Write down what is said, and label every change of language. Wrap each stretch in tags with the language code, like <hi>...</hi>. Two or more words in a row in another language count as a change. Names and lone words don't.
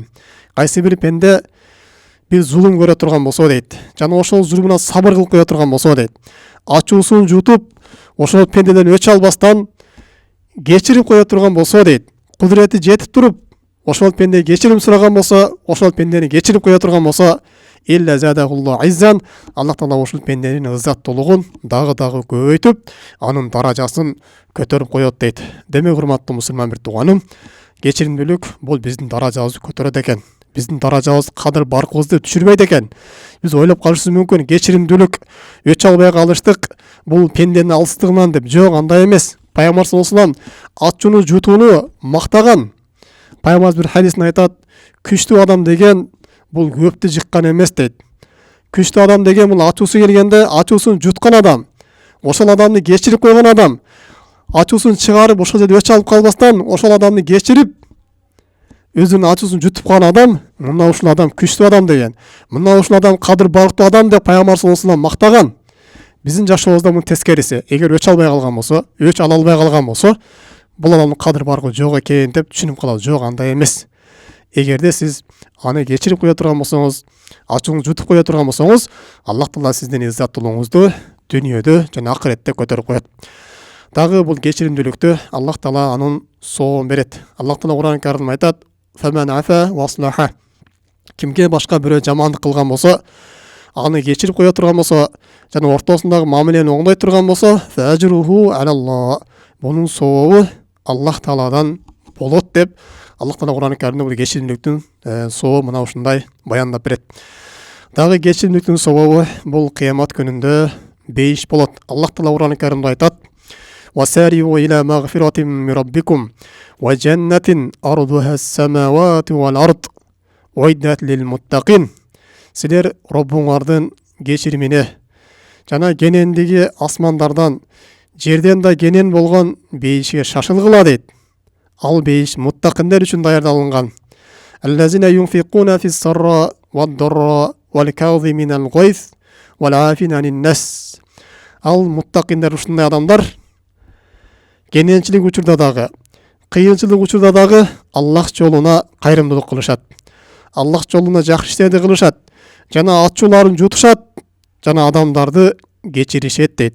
<ky>Кайсы бир пенде бир зулум көрө турган болсо дейт, жана ошол зулумуна сабыр кылып кое турган болсо дейт, ачуусун жутуп, ошол пендеден өч албастан кечирип кое турган болсо дейт, кудурети жетип туруп, ошол пенде кечирим сураган болсо, ошол пендени кечирип кое турган болсо,</ky> <ar>إلا زاده الله عزا,</ar> <ky>Аллах Таала ошол пенденин ыззаттуулугун дагы көбөйтүп, анын даражасын көтөрүп коет дейт. Демек, урматтуу мусулман бир тууганым, кечиримдүүлүк бул биздин даражабызды көтөрөт экен. Биздин даражабыз кадыр баркыбызды түшүрбөйт экен. Биз ойлоп калышыбыз мүмкүн, кечиримдүүлүк өч албай калыштык бул пенденин алыстыгынан деп. Жок, андай эмес. Пайгамбар</ky> <ar>صلى الله عليه وسلم</ar> <ky>ачууну жутууну мактаган. Пайгамбарыбыз бир хадисин айтат: "Күчтүү адам деген бул көптү жыккан эмес" дейт. Күчтүү адам деген бул ачуусу келгенде ачуусун жуткан адам. Ошол адамды кечирип койгон адам. Ачуусун чыгарып, ошол жерде өч алып калбастан, ошол адамды кечирип, өзүнүн ачуусун жутуп калган адам, мына ушул адам күчтүү адам деген. Мына ушул адам кадыр барктуу адам деп Пайгамбар</ky> <ar>صلى الله عليه وسلم</ar> <ky>мактаган. Биздин жашообузда мунун тескериси. Эгер өч албай калган болсо, өч ала албай калган болсо, бул адамдын кадыр баркы жок экен деп түшүнүп калат. Жок, андай эмес. Эгерде сиз аны кечирип кое турган болсоңуз, ачууңузду жутуп кое турган болсоңуз, Аллах Таала сиздин иззаттуулугуңузду дүйнөдө жана акыретте көтөрүп коет. Дагы бул кечиримдүүлүктү Аллах Таала анын сообун берет. Аллах Таала Кур'ан Каримде айтат:</ky> <ar>"فمن عفا وأصلح."</ar> <ky>Кимге башка бирөө жамандык кылган болсо, аны кечирип кое турган болсо, жана ортосундагы мамилени оңдой турган болсо,</ky> <ar>فأجره على الله.</ar> <ky>Бунун сообу Аллах Тааладан болот деп Аллах Таала Кур'ан Каримде бул кечиримдүүлүктүн сообу мына ушундай баяндап берет. Дагы кечиримдүүлүктүн сообу бул кыямат күнүндө бейиш болот.</ky> <ar>Аллах Таала Кур'ан Каримде айтат: "وسارعوا إلى مغفرة من ربكم وجنة عرضها السماوات والأرض أعدت للمتقين."</ar> <ky>Силер Роббуңардын кечиримине жана кенендиги асмандардан, жерден да кенен болгон бейишке шашылгыла дейт. Ал бейиш муттакиндер үчүн даярдалынган.</ky> <ar>الذين ينفقون في السراء والضراء والكاظمين الغيظ والعافين عن الناس.</ar> <ky>Ал муттакиндер ушундай адамдар кененчилик учурда дагы, кыйынчылык учурда дагы Аллах жолуна кайрымдуулук кылышат. Аллах жолуна жакшы иштерди кылышат, жана ачууларын жутушат, жана адамдарды кечиришет дейт.</ky>